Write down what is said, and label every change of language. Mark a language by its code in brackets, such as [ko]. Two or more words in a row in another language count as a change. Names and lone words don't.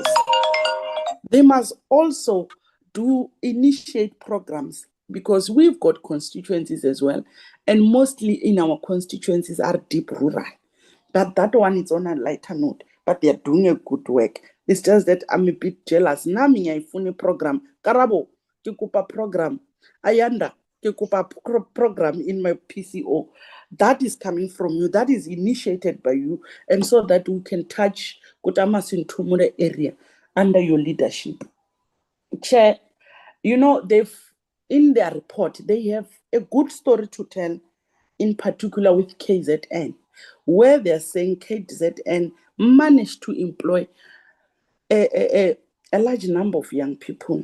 [en] They must also initiate programs, because we've got constituencies as well, and mostly in our constituencies are deep rural. But that one is on a lighter note, but they are doing a good work. It's just that I'm a bit jealous. [zu] Nami ngiyayifuna program. Karabo, [st] ke kopa program. Ayanda, ke kopa program [en] in my PCO. That is coming from you. That is initiated by you. And so that we can touch Kutamasintumure area under your leadership. Chair, you know, they've in their report, they have a good story to tell, in particular with KZN, where they're saying KZN managed to employ a large number of young people.